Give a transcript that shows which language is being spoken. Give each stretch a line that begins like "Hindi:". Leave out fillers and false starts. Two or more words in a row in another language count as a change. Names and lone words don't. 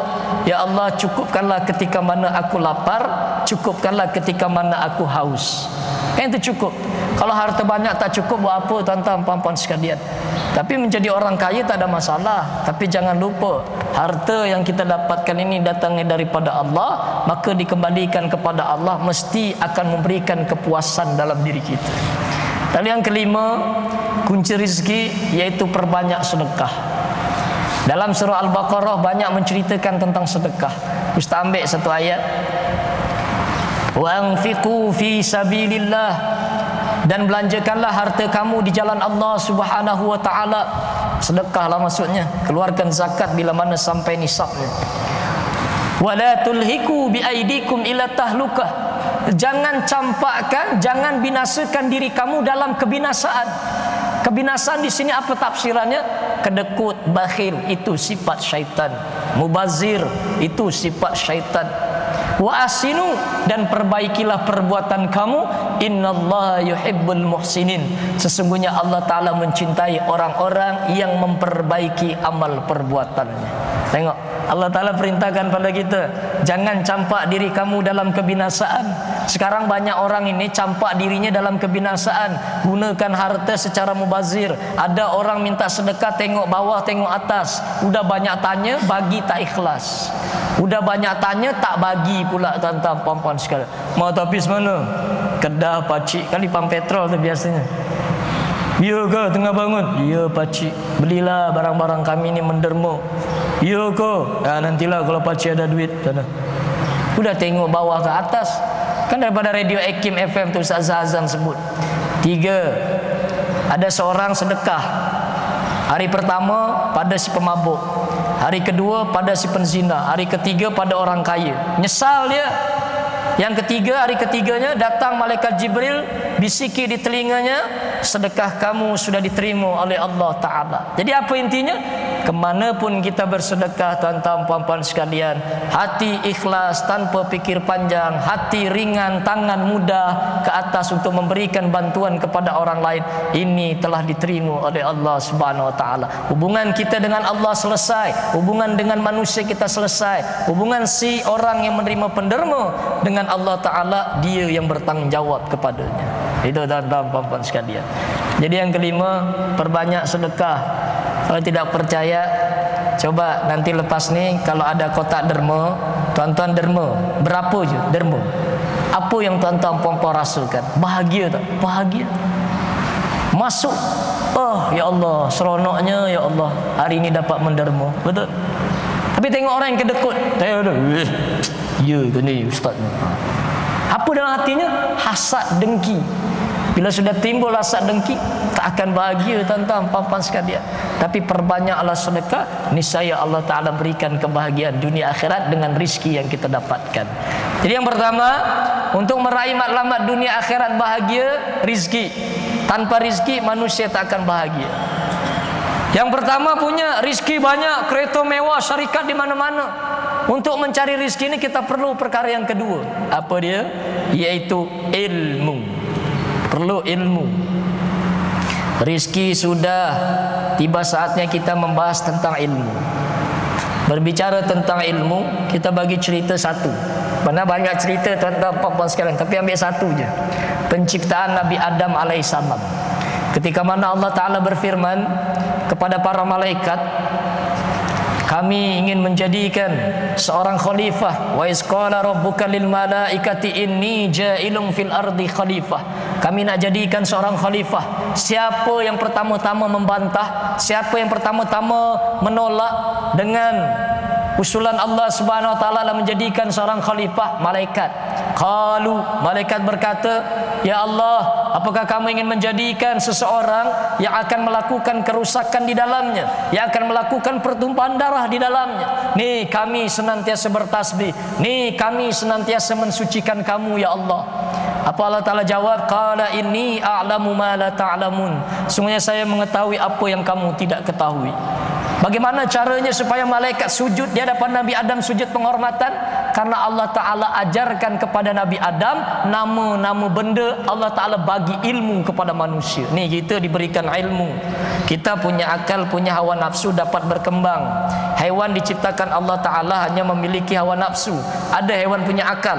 Malay: Ya Allah, cukupkanlah ketika mana aku lapar, cukupkanlah ketika mana aku haus. Kan itu cukup. Kalau harta banyak tak cukup, buat apa tuan-tuan puan-puan sekalian? Tapi menjadi orang kaya tak ada masalah. Tapi jangan lupa, harta yang kita dapatkan ini datangnya daripada Allah, maka dikembalikan kepada Allah, mesti akan memberikan kepuasan dalam diri kita. Dan yang kelima, kunci rezeki, yaitu perbanyak sedekah. Dalam surah Al-Baqarah banyak menceritakan tentang sedekah. Ustaz ambil satu ayat,
Arabic: وَأَنْفِقُوا فِي سَبِيلِ اللَّهِ,
Malay: dan belanjakanlah harta kamu di jalan Allah
Arabic: سُبْحَانَهُ وَتَعَالَى.
Malay: Sedekahlah maksudnya, keluarkan zakat bila mana sampai nisabnya.
Arabic: وَلَا تُلْقُوا بِأَيْدِيكُمْ إِلَى التَّهْلُكَةِ,
Malay: jangan campakkan, jangan binasakan diri kamu dalam kebinasaan. Kebinasaan di sini apa tafsirannya? kedekut, bakhil itu sifat syaitan. Mubazir itu sifat syaitan.
Arabic: وَأَحْسِنُوا,
Malay: dan perbaikilah perbuatan kamu,
Arabic: إِنَّ اللَّهَ يُحِبُّ الْمُحْسِنِينَ.
Malay: Sesungguhnya Allah Ta'ala mencintai orang-orang yang memperbaiki amal perbuatannya. Tengok, Allah Ta'ala perintahkan pada kita, jangan campak diri kamu dalam kebinasaan. Sekarang banyak orang ini campak dirinya dalam kebinasaan, gunakan harta secara mubazir. Ada orang minta sedekah, tengok bawah, tengok atas. Udah banyak tanya, bagi tak ikhlas. Udah banyak tanya, tak bagi pula, tuan-tuan puan-puan sekalian. Mau tapis mana? Kedah pakcik, kali pam petrol tu biasanya. Ya ke tengah bangun? Ya pakcik, belilah barang-barang kami ni menderma. Ya ke? Ya, nantilah kalau pakcik ada duit. Udah tengok bawah ke atas. Kan daripada radio Ekim FM tu Ustaz Azan sebut. 3. Ada seorang sedekah. Hari pertama pada si pemabuk, hari kedua pada si penzina, hari ketiga pada orang kaya. Nyesal dia. Yang ketiga, hari ketiganya datang malaikat Jibril, bisiki di telinganya, sedekah kamu sudah diterima oleh Allah Ta'ala. Jadi apa intinya? Kemanapun kita bersedekah, tuan-tuan puan-puan sekalian, hati ikhlas tanpa pikir panjang, hati ringan, tangan mudah ke atas untuk memberikan bantuan kepada orang lain, ini telah diterima oleh Allah
Arabic: سُبْحَانَهُ وَتَعَالَى.
Malay: Hubungan kita dengan Allah selesai, hubungan dengan manusia kita selesai, hubungan si orang yang menerima penderma dengan Allah Ta'ala, dia yang bertanggungjawab kepadanya. Itu tuan-tuan puan-puan sekalian. Jadi yang kelima, perbanyak sedekah. Kalau tidak percaya, coba nanti lepas ni kalau ada kotak derma, tuan-tuan derma, berapa je derma? Apa yang tuan-tuan puan-puan rasakan? Bahagia tak? Bahagia. Masuk, oh ya Allah, seronoknya ya Allah, hari ini dapat menderma. Betul? Tapi tengok orang yang kedekut, ya ke ni ustaz ni. Apa dalam hatinya? Hasad, dengki. Bila sudah timbul hasad, dengki, tak akan bahagia tuan-tuan puan-puan sekalian. Tapi perbanyaklah sedekah, niscaya Allah Ta'ala berikan kebahagiaan dunia akhirat dengan rizki yang kita dapatkan. Jadi yang pertama, untuk meraih matlamat dunia akhirat bahagia, rizki. Tanpa rizki manusia tak akan bahagia. Yang pertama punya rizki banyak, kereta mewah, syarikat di mana-mana. Untuk mencari rizki ini kita perlu perkara yang kedua. Apa dia? Yaitu ilmu. Perlu ilmu. Rizki sudah, tiba saatnya kita membahas tentang ilmu. Berbicara tentang ilmu, kita bagi cerita satu. Mana banyak cerita tuan-tuan puan-puan sekalian, tapi ambil satu je. Penciptaan Nabi Adam alaihissalam. Ketika mana Allah Ta'ala berfirman kepada para malaikat, kami ingin menjadikan seorang khalifah.
Arabic: وَإِذْ قَالَ رَبُّكَ لِلْمَلَائِكَةِ إِنِّي جَاعِلٌ فِي الْأَرْضِ خَلِيفَةً.
Malay: Kami nak jadikan seorang khalifah. Siapa yang pertama-tama membantah, siapa yang pertama-tama menolak dengan usulan Allah
Arabic: سُبْحَانَهُ وَتَعَالَى
Malay: menjadikan seorang khalifah? Malaikat. Qalu, malaikat berkata, ya Allah, apakah kamu ingin menjadikan seseorang yang akan melakukan kerusakan di dalamnya, yang akan melakukan pertumpahan darah di dalamnya? Nih kami senantiasa bertasbih, nih kami senantiasa mensucikan kamu ya Allah. Apa Allah Ta'ala jawab?
Arabic: قَالَ إِنِّي أَعْلَمُ مَا لَا تَعْلَمُونَ.
Malay: Sungguhnya saya mengetahui apa yang kamu tidak ketahui. Bagaimana caranya supaya malaikat sujud di hadapan Nabi Adam, sujud penghormatan? Karena Allah Ta'ala ajarkan kepada Nabi Adam nama-nama benda. Allah Ta'ala bagi ilmu kepada manusia. Ni kita diberikan ilmu. Kita punya akal, punya hawa nafsu dapat berkembang. Haiwan diciptakan Allah Ta'ala hanya memiliki hawa nafsu. Ada haiwan punya akal.